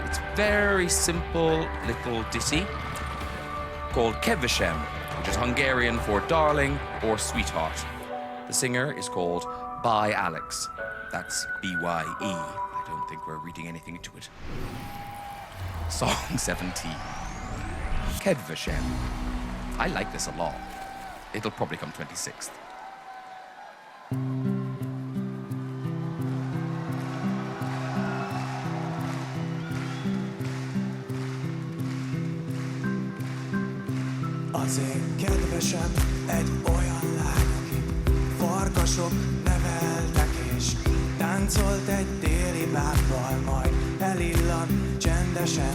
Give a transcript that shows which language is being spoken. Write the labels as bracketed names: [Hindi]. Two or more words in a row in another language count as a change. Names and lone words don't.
[English] It's a very simple little ditty called Kedvesem, which is Hungarian for darling or sweetheart. The singer is called By Alex. That's B-Y-E. I don't think we're reading anything into it. Song 17. Kedvesem. I like this a lot. It'll probably come 26th. [Hungarian] Az én kedvesem egy olyan lány, aki farkasok neveltek, és táncolt egy téli bábbal, majd elillan csendesen.